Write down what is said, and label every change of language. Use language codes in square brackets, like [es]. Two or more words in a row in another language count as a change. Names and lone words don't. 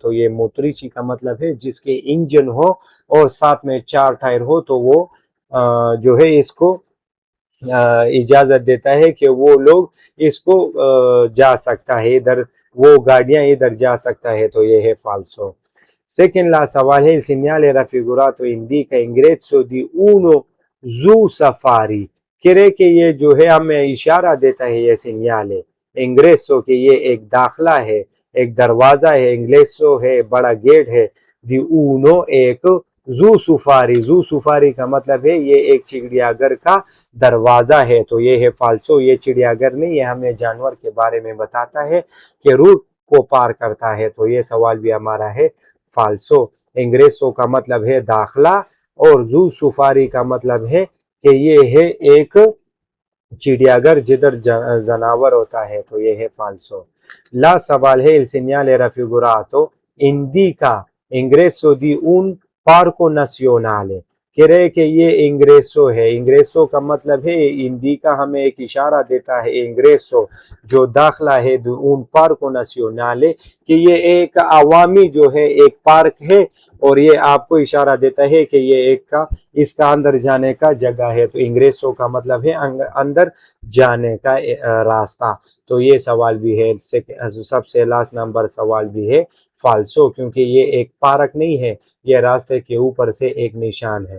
[ur] تو یہ موتریچی کا مطلب ہے جس کے انجن ہو اور ساتھ میں 4 ٹائر ہو تو وہ جو ہے اس کو اجازت دیتا ہے کہ وہ لوگ اس کو جا سکتا ہے، ادھر وہ گاڑیاں ادھر جا سکتا ہے. تو یہ ہے فالسو. سیکنڈ لا سوال ہے [it] il segnale raffigurato indica ingresso di uno zu safari. [ur] کہہ رہے کہ یہ جو ہے ہمیں اشارہ دیتا ہے یہ سگنال ہے انگریسو کہ یہ ایک داخلہ ہے، ایک دروازہ ہے، انگریسو ہے بڑا گیٹ ہے، [it] di uno [ur] ایک زو سفاری کا مطلب ہے یہ ایک چڑیا گھر کا دروازہ ہے. تو یہ ہے فالسو. یہ چڑیا گھر نہیں ہے، ہمیں جانور کے بارے میں بتاتا ہے کہ روٹ کو پار کرتا ہے. تو یہ سوال بھی ہمارا ہے فالسو. انگریسو کا مطلب ہے داخلہ، اور زو سفاری کا مطلب ہے کہ یہ ہے ایک چڑیا گھر جدھر جانور ہوتا ہے. تو یہ ہے فالسو. لا سوال ہے [it] il segnale raffigurato indica ingresso di un parco nazionale. [ur] کہہ رہے کہ یہ انگریسو ہے. انگریسو کا مطلب ہے انڈیکا ہمیں ایک اشارہ دیتا ہے، انگریسو جو داخلہ ہے [it] un parco nazionale [ur] کہ یہ ایک عوامی جو ہے ایک پارک ہے، اور یہ آپ کو اشارہ دیتا ہے کہ یہ ایک اس کا اندر جانے کا جگہ ہے. تو انگریسو کا مطلب ہے اندر جانے کا راستہ. تو یہ سوال بھی ہے سب سے لاسٹ نمبر سوال بھی ہے فالسو، کیونکہ یہ ایک پارک نہیں ہے، یہ راستے کے اوپر سے ایک نشان ہے.